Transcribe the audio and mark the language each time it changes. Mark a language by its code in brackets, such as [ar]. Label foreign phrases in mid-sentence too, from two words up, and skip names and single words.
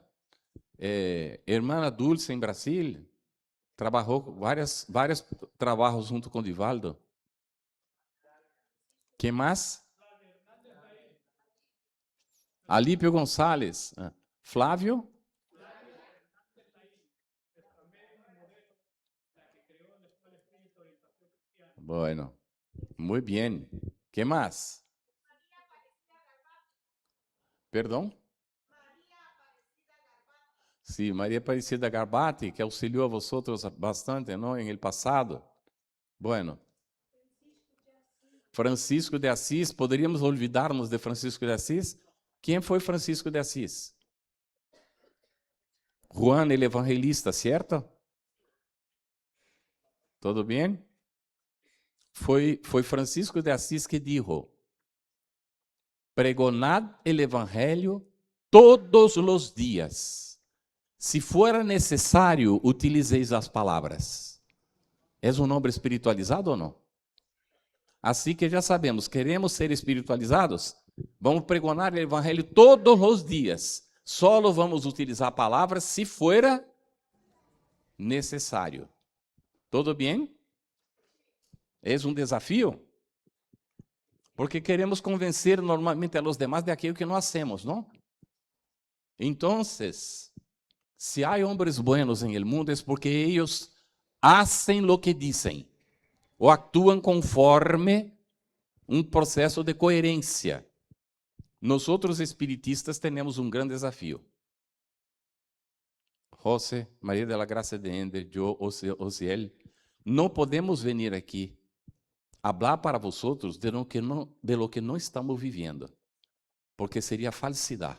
[pt] Hermana Dulce em Brasil. Trabalhou vários trabalhos junto com Divaldo. Quem mais? Alípio Gonçalves. Flávio? [es] Bueno, muy bien. ¿Qué más? [pt] Perdão? Sí, Maria Aparecida Garbati, que auxiliou a vosotros bastante, [es] ¿no? En el pasado. [pt] Bueno. Francisco de Assis, poderíamos olvidarmos de Francisco de Assis? Quem foi Francisco de Assis? Juan el Evangelista, certo? Tudo bem? Foi Francisco de Assis que [es] dijo: pregonad el Evangelio todos los días. Si fuera [pt] necesário, utilizeis as palavras. És um homem espiritualizado ou não? Assim que já sabemos, queremos ser espiritualizados? Vamos pregonar o Evangelho todos os dias. Só vamos utilizar palavras se for necessário. Tudo bem? É um desafio? Porque queremos convencer normalmente [es] a los demás [pt] de aquilo que nós hacemos, não? Então, se há homens buenos em [es] el mundo, [pt] é porque eles [es] hacen lo que [pt] dizem, ou actuam conforme um processo de coerência. Nós outros espiritistas temos um grande desafio. José, Maria de la Graça de Ender, eu, Osiel, não podemos vir aqui falar para [es] vosotros de lo que [pt] não estamos vivendo, porque seria falsidade.